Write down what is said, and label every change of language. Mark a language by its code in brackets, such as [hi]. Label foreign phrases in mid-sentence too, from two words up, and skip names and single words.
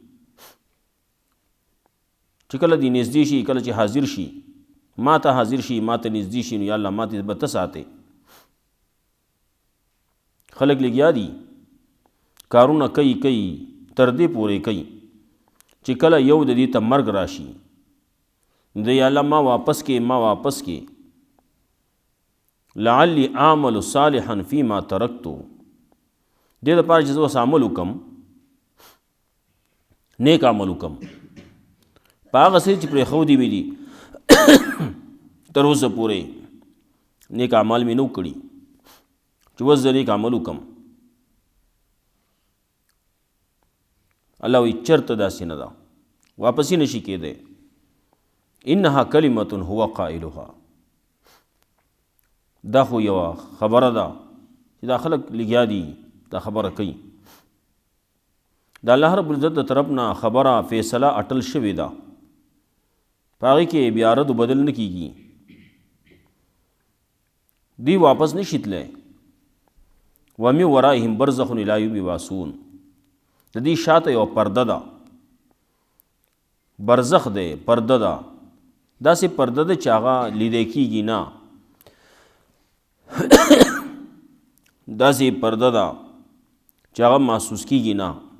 [ps] چې کله دې نږدې شي کله چې حاضر شي ما ته حاضر شي ما ته نږدې شي نو یا الله ما ته به ته ساتې خلک لګیا دي کارونه کوي تر دې پورې کوي چې کله یو د دې ته مرګ راشي د یا الله ما واپس کې [ar] لعلی اعمل صالحا فیما ترکتو، [ps] دې دپاره چې زه اوس عمل وکم، نیک عمل وکم په هغه څه چې پرېښودي مې دي تر اوسه پورې نیک اعمال مې نه کړي، چې اوس زه نیک عمل وکم. الله وایي چېرته داسې نه ده، واپسې نشي کېدی. [ar] انها کلمة هو قائلها، [ps] دا خو یوه خبره ده چې دا خلک لګیا دي دا خبره کوي. د الله رب العزت د طرف نه خبره فیصله اټل شوې ده، په هغې کې بیا رد و بدل نه کېږي، دوی واپس نشي تللی. [ar] ومن ورائهم برزخ الی یوم یبعثون، [ps] د دې شاته یوه پرده ده، برزخ دی، پرده ده، داسې پرده ده چې هغه لیدی کېږي نه، داسې پرده ده چې هغه محسوس کېږي نه.